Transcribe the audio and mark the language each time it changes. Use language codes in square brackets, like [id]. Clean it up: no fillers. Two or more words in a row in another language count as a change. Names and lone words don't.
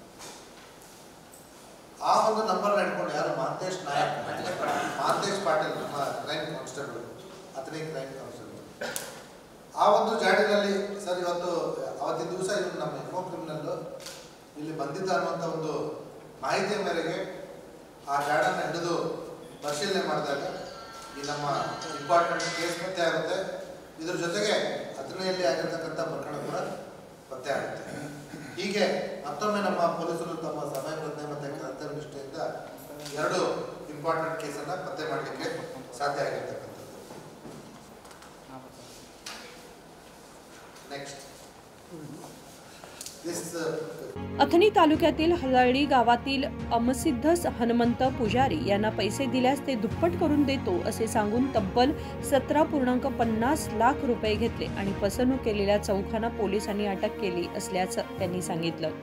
[kn] ಆ ಒಂದು ನಂಬರ್ನ ಇಟ್ಕೊಂಡು ಯಾರು ಮಾಂತೇಶ್ ನಾಯಕ್, ಮಾಂತೇಶ್ ಪಾಟೀಲ್ ನಮ್ಮ [en] crime constable, [kn] ಅಥಣಿ [en] crime constable, [kn] ಆ ಒಂದು ಜಾಡಿನಲ್ಲಿ ಸರ್ ಅವತ್ತಿನ ದಿವಸ ಇವನು ನಮ್ಮ ಎಮೋ ಕ್ರಿಮಿನಲ್ಲು ಇಲ್ಲಿ ಬಂದಿದ್ದ ಅನ್ನುವಂಥ ಒಂದು ಮಾಹಿತಿಯ ಮೇರೆಗೆ ಆ ಜಾಡನ್ನು ಹಿಡಿದು ಪರಿಶೀಲನೆ ಮಾಡಿದಾಗ ಈ ನಮ್ಮ [en] important case [kn] ಪತ್ತೆ ಆಗುತ್ತೆ, ಇದ್ರ ಜೊತೆಗೆ ಅಥಣಿಯಲ್ಲಿ ಆಗಿರ್ತಕ್ಕಂಥ ಪ್ರಕರಣ ಕೂಡ ಪತ್ತೆ ಆಗುತ್ತೆ। ಹೀಗೆ ಮತ್ತೊಮ್ಮೆ ನಮ್ಮ ಪೊಲೀಸರು ತಮ್ಮ ಸಮಯ ಪ್ರಜ್ಞೆ ಮತ್ತು ಕರ್ತವ್ಯನಿಷ್ಠೆಯಿಂದ 2 ಇಂಪಾರ್ಟೆಂಟ್ ಕೇಸನ್ನು ಪತ್ತೆ ಮಾಡಲಿಕ್ಕೆ ಸಾಧ್ಯ ಆಗಿರ್ತಕ್ಕಂಥದ್ದು। [mr] अथणी तालुक्यातील हलळी गावातील अमसिद्ध हनुमंत पुजारी यांना पैसे दिल्यास ते दुप्पट करून देतो असे सांगून तब्बल 17.50 लाख रुपये घेतले आणि फसवणूक केलेल्या चौघांना पोलिसांनी अटक केली असल्याचं त्यांनी सांगितलं.